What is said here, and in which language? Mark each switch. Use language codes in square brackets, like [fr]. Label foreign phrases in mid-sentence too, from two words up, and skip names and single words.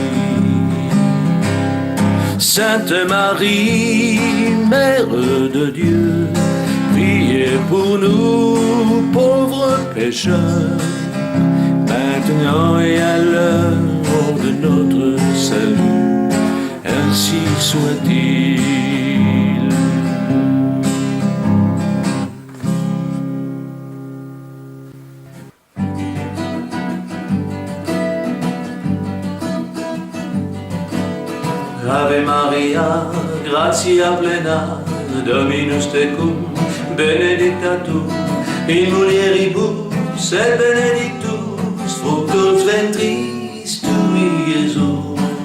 [fr] Sainte Marie, Mère de Dieu, priez pour nous, pauvres pécheurs, maintenant et à l'heure de notre salut, ainsi soit-il. [la] Ave Maria, gratia plena, Dominus tecum, benedicta tu in mulieribus et benedictus fructus ventris tui, Iesus.